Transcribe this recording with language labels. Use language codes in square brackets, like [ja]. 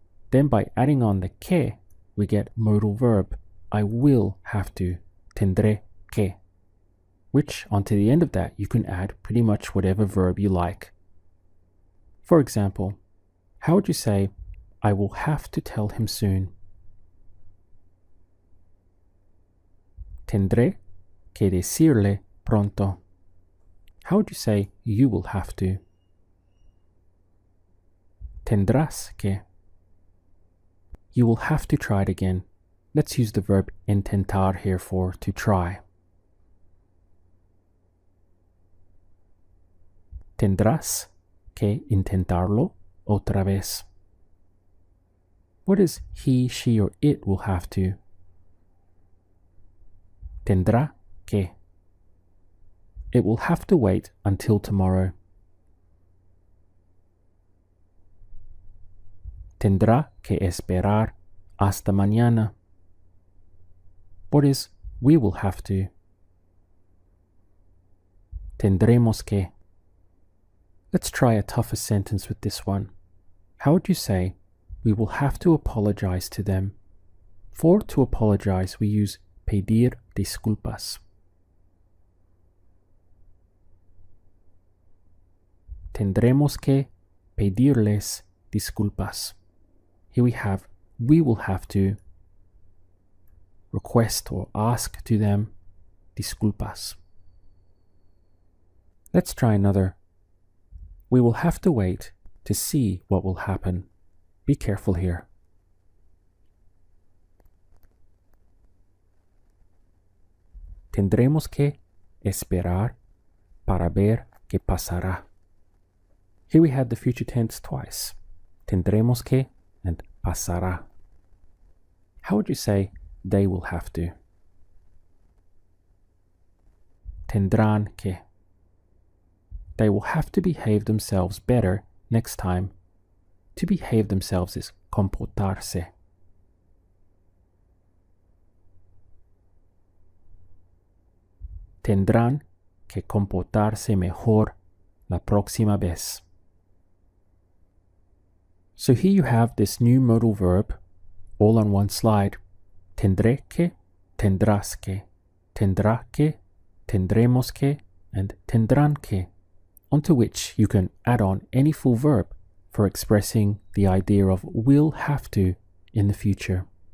[en] Then by adding on the que, we get modal verb. I will have to, [es] tendré que. [en] Which, onto the end of that, you can add pretty much whatever verb you like. For example, how would you say, I will have to tell him soon? [es] Tendré que decirle pronto. [en] How would you say, you will have to? [es] Tendrás que. [en] You will have to try it again. Let's use the verb intentar here for to try. [es] Tendrás que intentarlo otra vez. [en] What is he, she, or it will have to? [es] Tendrá que. [en] It will have to wait until tomorrow. [es] Tendrá que esperar hasta mañana. [en] What is we will have to? [es] Tendremos que. [en] Let's try a tougher sentence with this one. How would you say, we will have to apologize to them? For to apologize, we use pedir disculpas. [es] Tendremos que pedirles disculpas. [en] Here we have, we will have to request or ask to them disculpas. Let's try another. We will have to wait to see what will happen. Be careful here. [es] Tendremos que esperar para ver qué pasará. [en] Here we had the future tense twice. Tendremos que and pasará. How would you say they will have to? [es] Tendrán que. [en] They will have to behave themselves better next time. To behave themselves is comportarse. [es] Tendrán que comportarse mejor la próxima vez. [en] So here you have this new modal verb all on one slide. [es] Tendré que, tendrás que, tendrá que, tendremos que, and tendrán que, [en] onto which you can add on any full verb for expressing the idea of will have to in the future.